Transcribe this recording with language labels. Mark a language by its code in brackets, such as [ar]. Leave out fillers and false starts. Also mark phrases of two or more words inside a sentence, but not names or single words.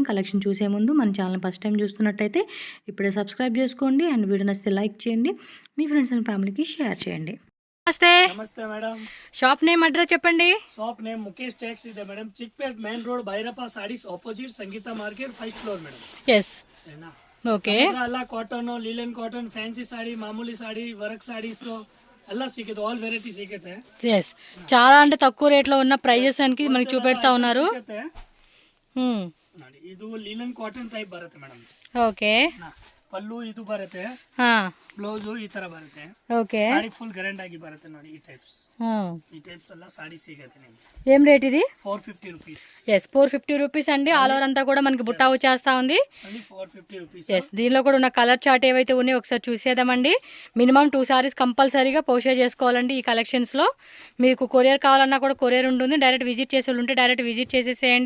[te] కలెక్షన్ చూసే ముందు మన ఛానల్ [en] first time [te] చూస్తున్నట్టయితే ఇప్పుడే సబ్స్క్రైబ్ చేసుకోండి. అండ్ వీడియో నచ్చితే లైక్ చేయండి, మీ [en] friends and familyకి [te] షేర్ చేయండి. నమస్తే. నమస్తే మేడం. [en] shop name address [te] చెప్పండి. [en] shop name [te] ముఖేష్ టెక్స్ ಇದೆ మేడం. [en] Chickpet main road Bhairappa sarees opposite Sangeetha market 1st floor madam. [te] ఎస్, సరేనా? ఓకే. [kn] ಎಲ್ಲ ಕಾಟನ್, [en] linen cotton, [kn] ಫ್ಯಾನ್ಸಿ ಸಾಡಿ, ಮಾಮೂಲಿ ಸಾಡಿ, ವರ್ಕ್ ಸಾಡೀಸ್ ಎಲ್ಲ ಸಿಗುತ್ತೆ. [en] all variety [kn] ಸಿಗುತ್ತೆ. [te] ఎస్, చాలా అంటే తక్కువ రేట్లో ఉన్న ప్రైజెస్ అనికి మనకి చూపెడతా ఉన్నారు. [kn] ಸಿಗುತ್ತೆ ನೋಡಿ. ಇದು [en] linen cotton type [kn] ಬರುತ್ತೆ ಮೇಡಮ್. [te] ఓకే. [kn] ಪಲ್ಲು ಇದು ಬರುತ್ತೆ, ಬ್ಲೌಸ್ ಈ ತರ ಬರುತ್ತೆ. [te] ఓకే. [kn] ಸಾಡಿ [en] full grand [kn] ಆಗಿ ಬರುತ್ತೆ ನೋಡಿ. ಈ ಟೈಪ್ಸ್ ಎಲ್ಲ ಸಾಡಿ ಸಿಗುತ್ತೆ ನಿಮಗೆ. [te] ఏం రేట్ ఇది? 450 రూపీస్. ఎస్, 450 రూపీస్ అండి. [en] all over [te] అంతా కూడా మనకి బుట్టా వచ్చేస్తా ఉంది. 450 రూపీస్. ఎస్, దీనిలో కూడా ఉన్న [en] colour chart [te] ఏవైతే ఉన్నాయో ఒకసారి చూసేద్దామండి. మినిమం 2 శారీస్ కంపల్సరీగా పోషే చేసుకోవాలండి ఈ కలెక్షన్స్లో. మీకు కొరియర్ కావాలన్నా కూడా కొరియర్ ఉంటుంది. [en] direct visit [te] చేసే వాళ్ళు ఉంటే [en] direct visit [te] చేసేసేయండి.